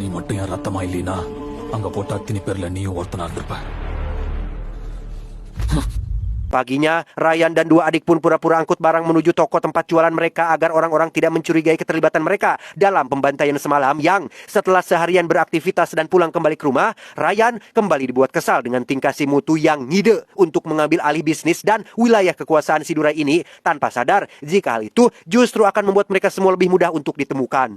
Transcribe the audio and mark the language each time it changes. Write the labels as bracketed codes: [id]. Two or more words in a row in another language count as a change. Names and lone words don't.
[ta] மட்டும் என் ரத்தமா இல்லைனா அங்க போட்ட அத்தினி பேர்ல நீயும் ஒருத்தனா இருந்திருப்ப. [id] Paginya, Ryan dan dua adik pun pura-pura angkut barang menuju toko tempat jualan mereka agar orang-orang tidak mencurigai keterlibatan mereka dalam pembantaian semalam yang setelah seharian beraktivitas dan pulang kembali ke rumah, Ryan kembali dibuat kesal dengan tingkah si Mutu yang ngide untuk mengambil alih bisnis dan wilayah kekuasaan si Durai ini tanpa sadar jika hal itu justru akan membuat mereka semua lebih mudah untuk ditemukan.